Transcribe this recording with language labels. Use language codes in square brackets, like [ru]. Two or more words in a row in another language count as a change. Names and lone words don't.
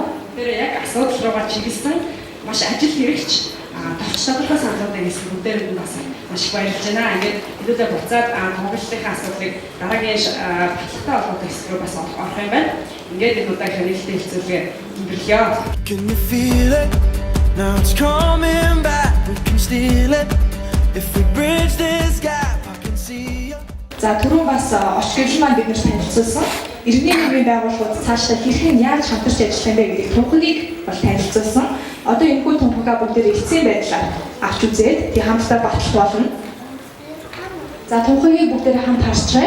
[mn] Тэр яг асуудал руугаа чиглэсэн маш ажил хэрэгч товч тодорхой саналуудыг хэлсэн бүгдээр нь бас маш их баярлж байна. Ингээд хэдүүлээ буцаад томчлолын асуудлыг дараагийн баталгаатай холбоотой хэсэг рүү бас орох юм байна. Ингээд энэ удаагийн хэлэлцээ хэлцүүлгээ өндөрлөё. [en] Can you feel it? Now it's coming back. We can steal it. If we bridge this gap, I can see you. [mn] За түрүүн бас очгирлын маань бид нарт танилцуулсан иргэний нийгмийн байгууллагууд цаашдаа хэрхэн яаж хамтарч ажиллах юм бэ гэдэг тунхагийг бол танилцуулсан. Одоо энэхүү тунхагаа бүгдээр эцсийн байдлаар авч үзээд тий хамтдаа батлах болно. За тунхагийг бүгдээр хамт харцгаая.